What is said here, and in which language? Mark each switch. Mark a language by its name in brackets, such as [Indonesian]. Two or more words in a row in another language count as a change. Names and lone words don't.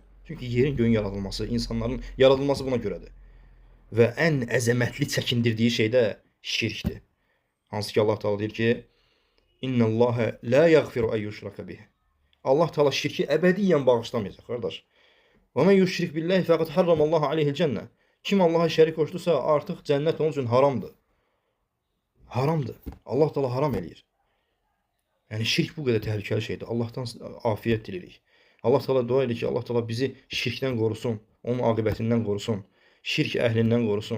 [Azerbaijani] Çünki yerin göyün yaradılması, insanların yaradılması buna görədir. Və ən əzəmətli çəkindirdiyi şey də şirkdir. Hansı ki Allah Taala deyir ki, [Arabic] إن الله لا يغفر أن يشرك به. [Azerbaijani] Allah Taala şirki əbədiyyən bağışlamayacaq, qardaş. [Arabic] Və من يشرك بالله فقد حرم الله عليه الجنة. [Azerbaijani] Kim Allaha şərik qoşdusa, artıq cənnət onun üçün haramdır. Haramdır. Allah Taala haram eləyir. Yəni şirk bu qədər təhlükəli şeydir. Allahdan afiyət diləyirik. Allah Taala dua edir ki, Allah Taala bizi şirkdən qorusun, onun aqibətindən qorusun, şirk əhlindən qorusun.